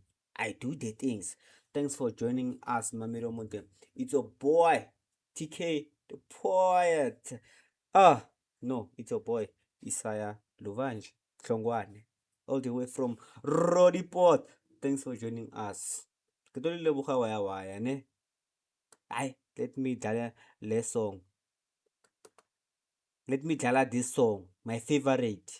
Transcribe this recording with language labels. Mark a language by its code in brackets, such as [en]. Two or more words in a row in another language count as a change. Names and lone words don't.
[en] I do the things. Thanks for joining us, Mamiro Monte. It's your boy TK the poet. No, it's your boy Isaiah Luvanj Klongwane, all the way from Rodiport. Thanks for joining us. [tn] Ke tlo le leboga waya ne. [en] Let me dlala le song. Let me dlala this song, my favorite.